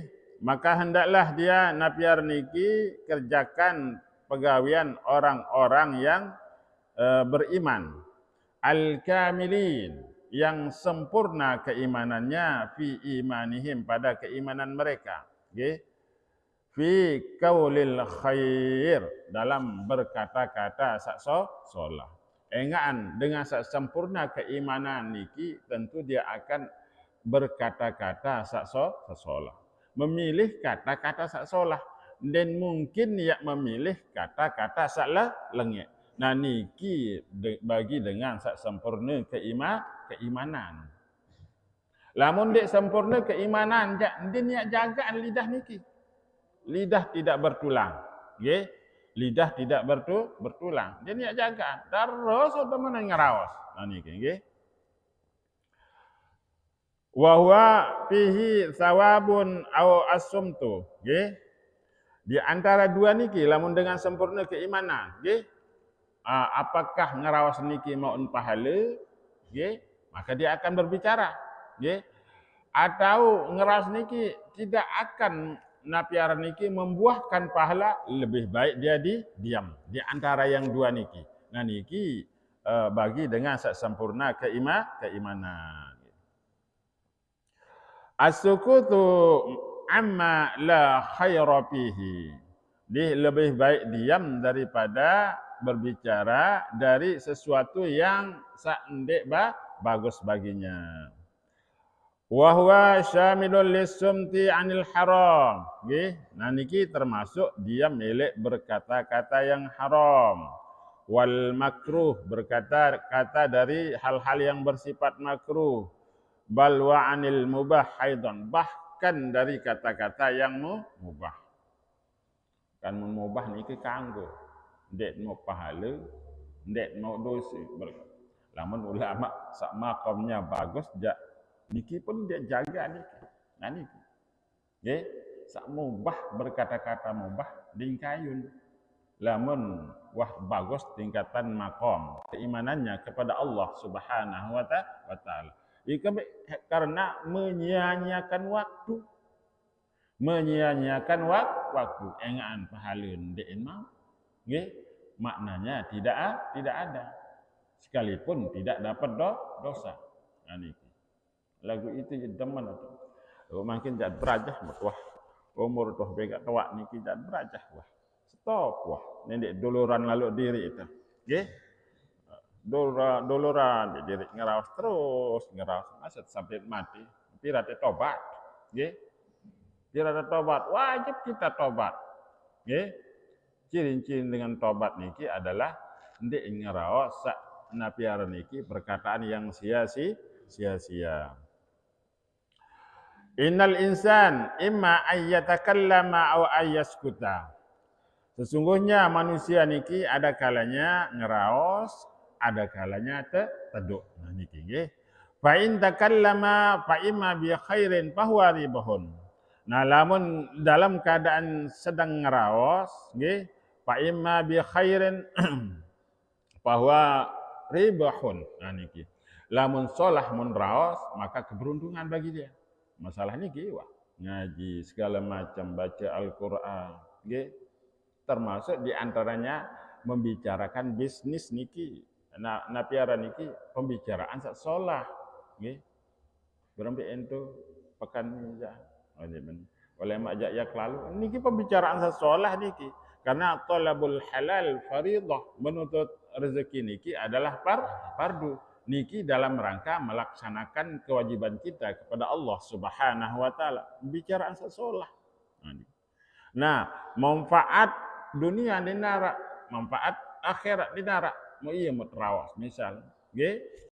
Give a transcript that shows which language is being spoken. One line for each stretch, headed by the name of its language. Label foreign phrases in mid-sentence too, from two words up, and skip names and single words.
Indonesian: Maka hendaklah dia napiar niki kerjakan pegawian orang-orang yang beriman, al-kamilin, yang sempurna keimanannya,
Arabic: في إيمانهم,
Indonesian: pada keimanan mereka, nggih.
Arabic: في قول الخير,
Indonesian: dalam berkata-kata sak solah. Engaan dengan sak sempurna keimanan niki tentu dia akan berkata-kata sak solah. Memilih kata-kata sak solah dan mungkin ia memilih kata-kata sak lengek. Nah niki bagi dengan sak sempurna keimanan. Lamun dek sempurna keimanan, dia niat jagaan lidah niki. Lidah tidak bertulang, nggih. Lidah tidak bertulang. Dia niat jagaan.
Sasak: Terus teman ngaraos. Nah niki nggih.
Arabic: وهو فيه ثواب أو الصمت,
Indonesian: nggih. Di antara dua niki lamun dengan sempurna keimanan, nggih. Apakah ngaraos niki maun pahala, nggih, maka dia akan berbicara, nggih. Atau ngeraos niki tidak akan napiar niki membuahkan pahala, lebih baik dia diam di antara yang dua niki. Nah niki bagi dengan sempurna keimanan.
Arabic: السكوت عما لا خير فيه.
Indonesian: Dia lebih baik diam daripada berbicara dari sesuatu yang sandek bagus baginya.
Arabic: وهو شامل للصمت عن الحرام,
Indonesian: nggih. Nah niki termasuk dia milik berkata-kata yang haram.
Arabic: والمكروه,
Indonesian: berkata-kata dari hal-hal yang bersifat makruh.
Arabic: بل وعن المباح أيضا,
Indonesian: bahkan dari kata-kata yang mubah.
Sasak: Kan mubah niki kanggo ndek mau pahala, ndek mau dosa. Lamun ulama sak makamnya bagus niki pun dia jaga niki. Nah niki. Nggih, sak mubah berkata-kata mubah dingkayun.
Indonesian: Lamun wah bagus tingkatan makom keimanannya kepada Allah
Arabic: سبحانه وتعالى.
Indonesian: Karena menyia-nyiakan waktu. Menyia-nyiakan waktu, engaan pahala ndek mau. Nggih, maknanya tidak ada. Sekalipun tidak dapat dosa.
Sasak: Nah niki. Lagu itu demen tu. Makin jad berajah wah. Umur tuh begak tua niki jad berajah wah. Stop wah. Nendek duluran lalu diri itu. Nggih. Duluran di diri ngeraos terus, ngeraos maksud sampai mati. Pira tobat. Nggih. Pira tobat, wajib kita tobat.
Indonesian: Nggih. Ciri-ciri dengan tobat niki adalah ndek ngeraos sak napiar niki perkataan yang sia-sia.
Arabic: إن الإنسان إما أن يتكلم أو أن يسكت.
Indonesian: Sesungguhnya manusia niki ada kalanya ngeraos, ada kalanya teduk. Nah niki nggih.
Arabic: فإن تكلم فإما بخير فهو رابح.
Indonesian: Nah lamun dalam keadaan sedang ngeraos nggih,
Arabic: فإما بخير فهو رابح.
Sasak: Nah niki. Lamun solah mun raos maka keberuntungan bagi dia.
Indonesian: Masalah niki wah ngaji segala macam baca Al-Qur'an nggih termasuk di antaranya membicarakan bisnis niki. Na piara niki pembicaraan sak solah.
Sasak: Nggih. Berarti ento pekan ya. Oleh mak jak lalu niki pembicaraan sak solah niki.
Indonesian: Karena
Arabic: طلب الحلال فريضة,
Indonesian: menuntut rezeki niki adalah fardu. Niki dalam rangka melaksanakan kewajiban kita kepada Allah
Arabic: سبحانه وتعالى.
Indonesian: Pembicaraan sak solah. Nah, manfaat dunia di nara, manfaat akhirat di nara.
Sasak: Mau iya mau terawas misal, nggih.